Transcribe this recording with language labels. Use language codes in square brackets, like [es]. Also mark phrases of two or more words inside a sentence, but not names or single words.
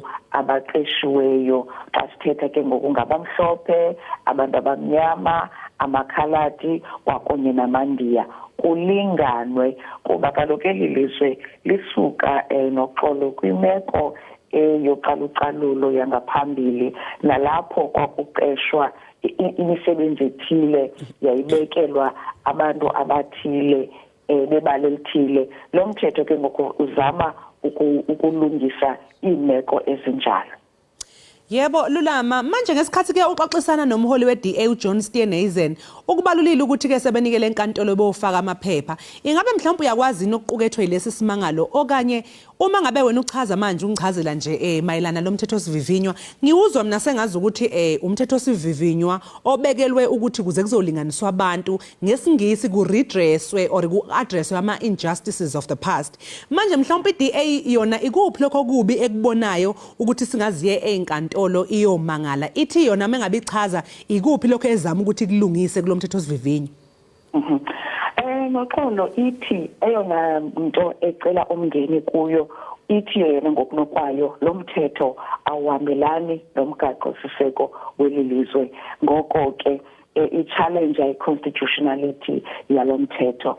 [xh] abaqeshiweyo xa sithetha ke ngoku ngabamhlophe, abantu abamnyama, amakhaladi kwakunye namaNdiya kulinganwe kuba kaloku eli lizwe lisuka noxolo kwimeko yocalucalulo yangaphambili nalapho kwakuqeshwa imisebenzi ethile yayibekelwa abantu abathile bebala elithile. Lo mthetho ke ngoku uzama ukulungisa iimeko ezinjalo. [zu] Yebo Lulama, manje ngesikhathi ke uxoxisana nomholi we-DA uJohn Steenhuisen ukubalulile ukuthi ke sebenikele enkantolo bofaka amaphepha, ingabe mhlawumbe uyakwazi nokuqukethwe lesi simangalo okanye uma ngabe wena uchaza manje ungichazela nje mayelana lomthetho sivivinywa, ngiuzwa mina sengazi ukuthi umthetho sivivinywa obekelwe ukuthi kuze kuzolinganiswa abantu ngesingisi ku redresswe or ku addresswe ama [en] injustices of the past. [zu] Manje mhlawumbe iDA yona ikuphi lokho kubi ekubonayo ukuthi singaziye enkantolo iyomangala ithi yona mengabe ichaza ikuphi lokho ezama ukuthi kulungise kulomthetho sivivinywa? [xh] Noxolo ithi eyona into ecela umngeni kuyo ithi yena ngokunokwayo lo mthetho awuhambelani nomgaqo siseko weli lizwe, ngoko ke i-challenge i-constitutionality yalo mthetho.